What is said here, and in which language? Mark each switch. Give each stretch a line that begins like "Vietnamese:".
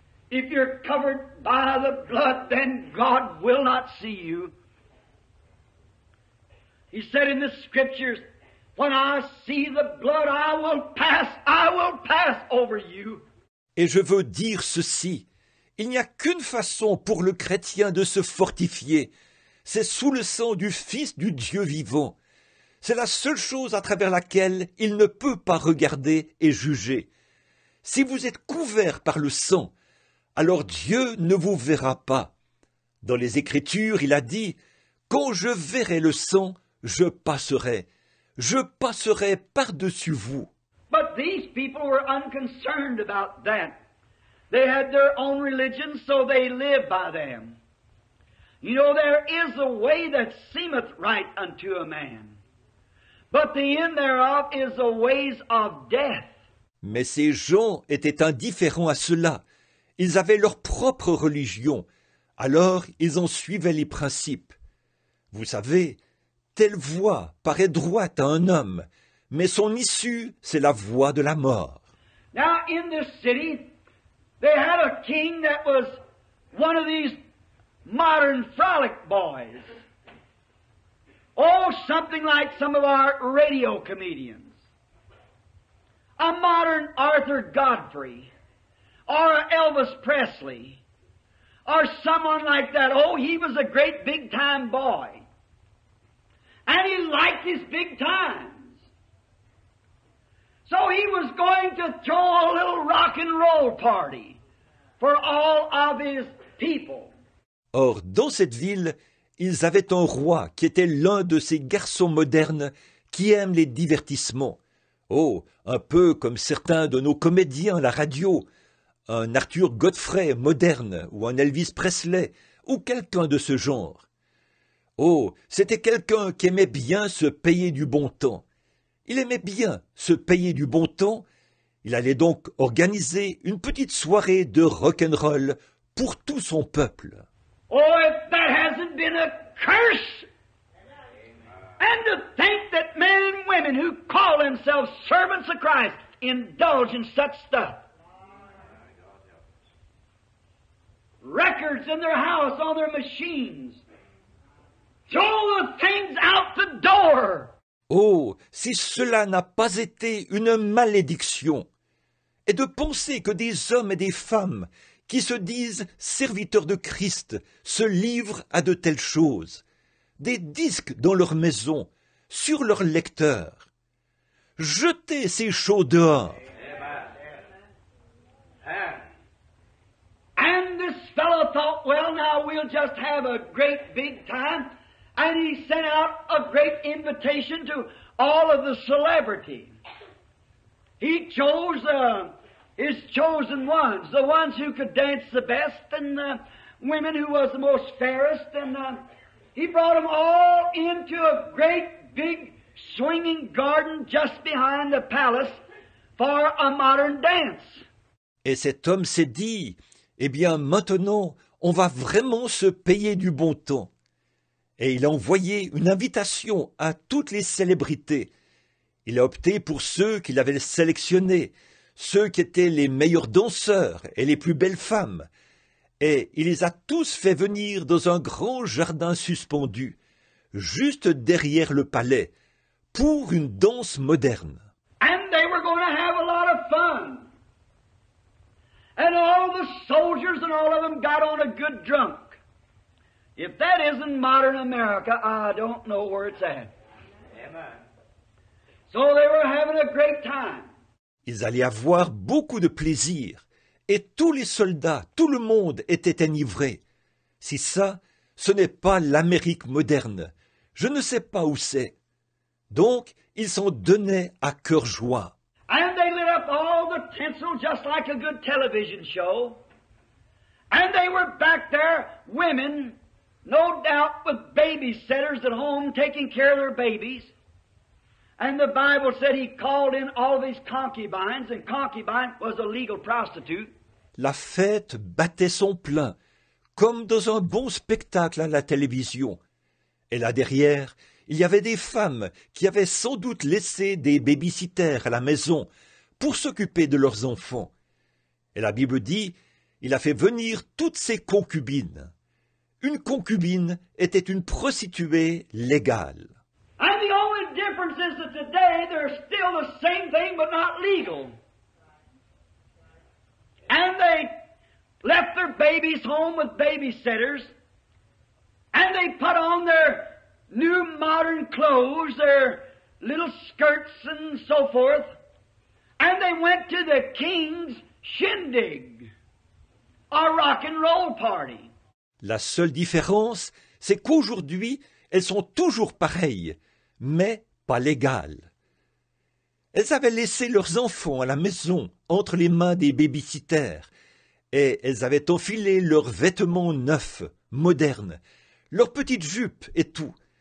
English: If you're covered by the blood, then God will not see you. He said in the Scriptures, when I see the blood, I will pass over you.
French: Et je veux dire ceci, il n'y a qu'une façon pour le chrétien de se fortifier, c'est sous le sang du Fils du Dieu vivant. C'est la seule chose à travers laquelle il ne peut pas regarder et juger. Si vous êtes couvert par le sang, alors Dieu ne vous verra pas. Dans les Écritures, il a dit « Quand je verrai le sang, je passerai par-dessus vous. »
English: But these people were unconcerned about that. They had their own religion, so they lived by them. You know, there is a way that seemeth right unto a man, but the end thereof is the ways of death.
French: Mais ces gens étaient indifférents à cela. Ils avaient leur propre religion. Alors ils en suivaient les principes. Vous savez, telle voie paraît droite à un homme, mais son issue, c'est la voie de la mort.
English: Now, in this city, they had a king that was one of these modern frolic boys. Oh, something like some of our radio comedians. A modern Arthur Godfrey, or a Elvis Presley, or someone like that. Oh, he was a great big-time boy. And he liked his big times. So he was going to throw a little rock and roll party for all of his people.
French: Or, dans cette ville, ils avaient un roi qui était l'un de ces garçons modernes qui aiment les divertissements. Oh, un peu comme certains de nos comédiens à la radio, un Arthur Godfrey moderne ou un Elvis Presley ou quelqu'un de ce genre. Oh, c'était quelqu'un qui aimait bien se payer du bon temps. Il aimait bien se payer du bon temps. Il allait donc organiser une petite soirée de rock'n'roll pour tout son peuple.
English: Oh, if that hasn't been a curse! And to think that men and women who call themselves servants of Christ indulge in such stuff. Records in their house, on their machines. Throw the things out the door.
French: Oh, si cela n'a pas été une malédiction, et de penser que des hommes et des femmes qui se disent serviteurs de Christ se livrent à de telles choses, des disques dans leur maison, sur leur lecteur. Jetez ces choses dehors.
English: And this fellow thought, well, now we'll just have a great big time. And he sent out a great invitation to all of the celebrities. He chose his chosen ones, the ones who could dance the best, and the women who was the most fairest, and he brought them all into a great big swinging garden just behind the palace for a modern dance.
French: Et cet homme s'est dit, eh bien maintenant, on va vraiment se payer du bon temps. Et il a envoyé une invitation à toutes les célébrités. Il a opté pour ceux qu'il avait sélectionnés, ceux qui étaient les meilleurs danseurs et les plus belles femmes. Et il les a tous fait venir dans un grand jardin suspendu, juste derrière le palais, pour une danse moderne.
English: And they were going to have a lot of fun. And all the soldiers and all of them got on a good drunk. If that isn't modern America, I don't know where it's at. Amen. So they were having a great time.
French: Ils allaient avoir beaucoup de plaisir, et tous les soldats, tout le monde était enivré. Si ça, ce n'est pas l'Amérique moderne, je ne sais pas où c'est. Donc, ils s'en donnaient à cœur joie.
English: And they lit up all the tinsel just like a good television show. And they were back there, women, no doubt with babysitters at home taking care of their babies. And the Bible said he called in all of his concubines, and concubine was a legal prostitute.
French: La fête battait son plein, comme dans un bon spectacle à la télévision. Et là derrière, il y avait des femmes qui avaient sans doute laissé des babysitters à la maison pour s'occuper de leurs enfants. Et la Bible dit, il a fait venir toutes ses concubines. Une concubine était une prostituée légale.
English: And is that today they're still the same thing but not legal. And they left their babies home with babysitters, and they put on their new modern clothes, their little skirts and so forth, and they went to the king's shindig, a rock and roll party.
French: La seule différence, c'est qu'aujourd'hui, elles sont toujours pareilles, mais pas légales. Elles avaient laissé leurs enfants à la maison entre les mains des babysitters, et elles avaient enfilé leurs vêtements neufs, modernes, leurs petites jupes et tout.